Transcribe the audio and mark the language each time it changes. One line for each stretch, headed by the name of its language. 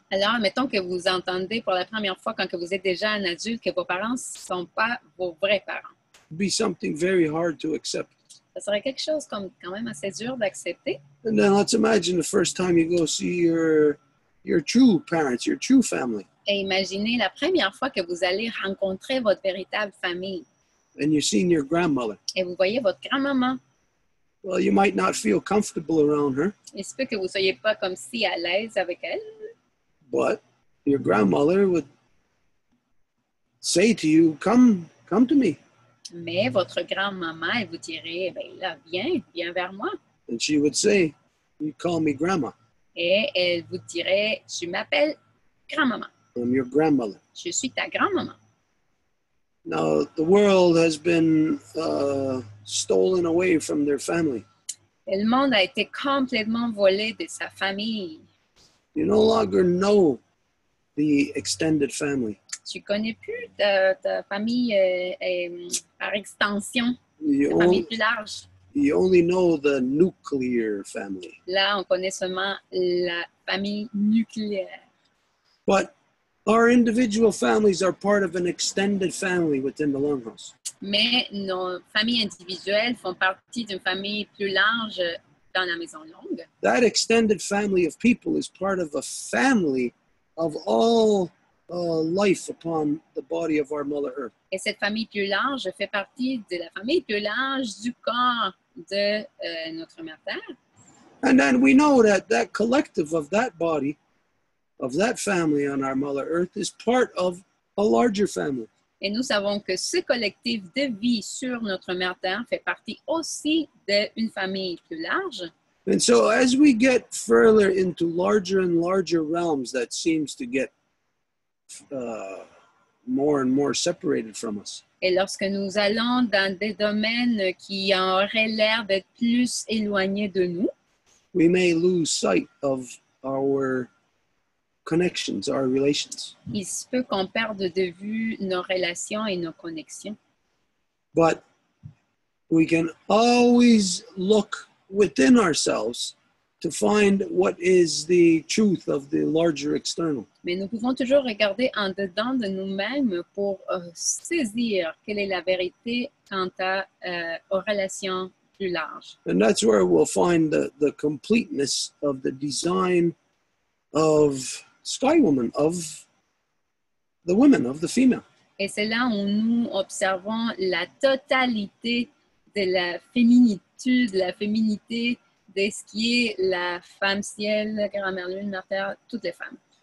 French: Alors, mettons que vous entendez pour la première fois quand que vous êtes déjà un adulte que vos parents ne sont pas vos vrais parents.
English: It'd be something very hard to accept.
French: Ça serait quelque chose comme quand même assez dur d'accepter.
English: And then let's imagine the first time you go see your true parents, your true family.
French: Et imaginez la première fois que vous allez rencontrer votre véritable famille.
English: And you're seeing your grandmother.
French: Et vous voyez votre grand-maman.
English: Well, you might not feel comfortable around her.
French: Il se peut que vous ne soyez pas comme si à l'aise avec elle.
English: But your grandmother would say to you, come to me.
French: Mais votre grand-maman, elle vous dirait, ben là, viens vers moi.
English: And she would say, you call me grandma.
French: Et elle vous dirait, tu m'appelles grand-maman.
English: I'm your grandmother.
French: Je suis ta grand-maman.
English: Now, the world has been stolen away from their family.
French: Et le monde a été complètement volé de sa famille.
English: You no longer know the extended family.
French: Tu connais plus ta famille par extension,
English: You
French: ta famille plus large.
English: only know the nuclear family.
French: Là, on connaît seulement la famille nucléaire.
English: But our individual families are part of an extended family within the Longhouse.
French: Mais nos familles individuelles font partie d'une famille plus large dans la maison longue.
English: That extended family of people is part of a family of all life upon the body of our Mother Earth.
French: Et cette famille plus large fait partie de la famille plus large du corps de notre Mère Terre.
English: And then we know that that collective of that body, of that family on our Mother Earth is part of a larger family.
French: Et nous savons que ce collectif de vie sur notre Mère Terre fait partie aussi d'une famille plus large.
English: And so as we get further into larger and larger realms that seems to get more and more separated from us,
French: Et lorsque nous allons dans des domaines qui auraient l'air d'être plus éloignés de nous,
English: we may lose sight of our connections, our relations.
French: Il se peut qu'on perde de vue nos relations et nos connexions.
English: But we can always look within ourselves to find what is the truth of the larger external.
French: Mais nous pouvons toujours regarder en dedans de nous-mêmes pour saisir quelle est la vérité quant aux relations plus larges.
English: And that's where we'll find the completeness of the design of Sky Woman, of the women, of the female.
French: Et c'est là où nous observons la totalité de la féminitude, la féminité de ce qui est la femme ciel, grand-mère lune, mère terre, toutes les femmes.